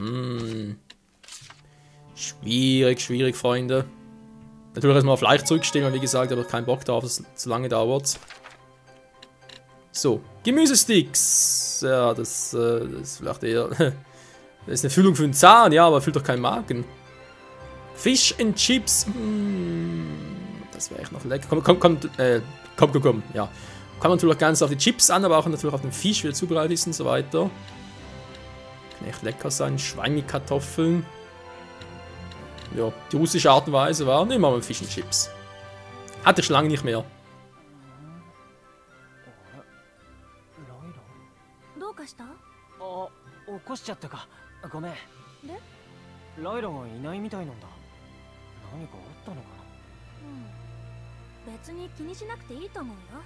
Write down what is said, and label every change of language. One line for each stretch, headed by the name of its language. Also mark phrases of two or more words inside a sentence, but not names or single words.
German: Schwierig, Freunde. Natürlich erstmal auf leicht zurückstehen, weil wie gesagt, habe ich keinen Bock darauf, dass es zu lange dauert. So, Gemüsesticks. Ja, das ist vielleicht eher. Das ist eine Füllung für den Zahn, ja, aber füllt doch keinen Magen.
English: Fish and Chips.
German: Das wäre echt noch lecker. Komm, ja. Kann man natürlich ganz auf die Chips an, aber auch natürlich auf den Fisch, wie er zubereitet ist und so weiter. Kann echt lecker sein. Schwein mit Kartoffeln. Ja, die russische Art und Weise war, nehmen wir mal
English: Fish und Chips.
German: Hatte ich schon lange nicht mehr.
Japanese: どうかした？あ、起こしちゃったか。ごめん。で？ライラがいないみたいなんだ。何かあったのかな。別に気にしなくていいと思うよ。